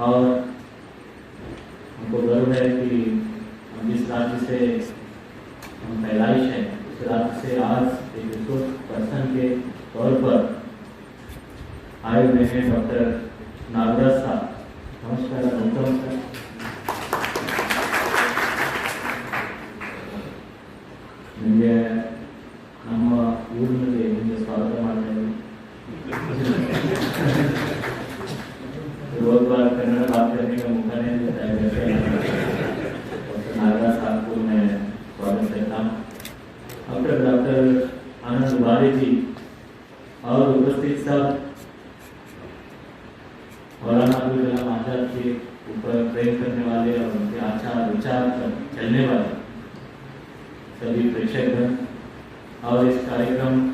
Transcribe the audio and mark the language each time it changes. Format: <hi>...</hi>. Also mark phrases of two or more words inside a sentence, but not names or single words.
<hi>और हमको गर्व है कि हम जिस राज्य से हम पैदाइश हैं उस राज्य से आज एक</hi> <en>resource person</en> <hi>के तौर पर आए हुए हैं डॉक्टर नागराज साहब। नमस्कार, नमस्कार।</hi> <kn>ನಿಮಗೆ ನಮ್ಮ ಊರಿನಲ್ಲಿ ನಿಮಗೆ ಸ್ವಾಗತ ಮಾಡ್ತಾ ಇದ್ದೀನಿ।</kn> <hi>रोज बार कन्नड़ बात करने का मौका नहीं मिलता है, वैसे डॉक्टर नागराज साहब को मैं स्वागत करता हूँ। डॉक्टर आनंद दुबारे जी और उपस्थित सब मौलाना अबुल कलाम आज़ाद के ऊपर प्रेम करने वाले और उनके आचार विचार पर चलने वाले सभी प्रेक्षकगण और इस कार्यक्रम</hi>